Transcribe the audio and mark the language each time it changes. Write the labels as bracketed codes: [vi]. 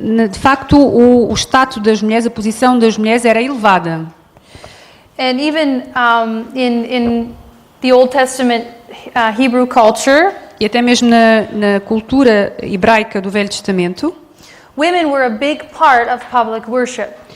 [pt] de facto o status das mulheres, a posição das mulheres era elevada. [en] And even in the Old Testament Hebrew culture, [pt] e até mesmo na cultura hebraica do Velho Testamento, [en] women were a big part of public worship.